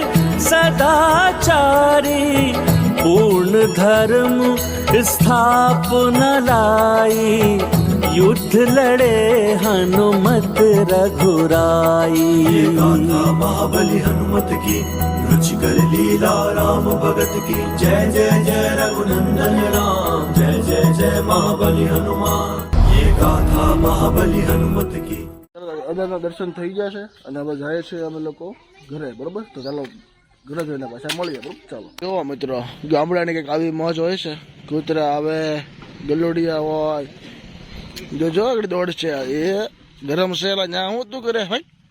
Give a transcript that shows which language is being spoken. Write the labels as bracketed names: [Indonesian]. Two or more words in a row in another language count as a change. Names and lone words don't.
[Hindi] सदाचारी पूर्ण धर्म स्थापन लाई युद्ध लड़े हनुमत रघुराई। महाबली हनुमत की रुचिकर लीला राम भगत की जय जय जय महाबली हनुमान ये गाथा महाबली हनुमत की [Gujarati] અંદરના દર્શન થઈ ગયા છે અને હવે જાય છે અમે લોકો ઘરે, બરોબર? તો ચાલો ઘરે જઈને પાછા મળીએ, બરોબર? ચાલો. જો મિત્રો, ગામડાની કંઈક આવી મોજ હોય છે. કૂતરા આવે, ગલોડિયા હોય, જો આગળ દોડ છે. એ ગરમ છે, ન્યા હું તું કરે ભાઈ.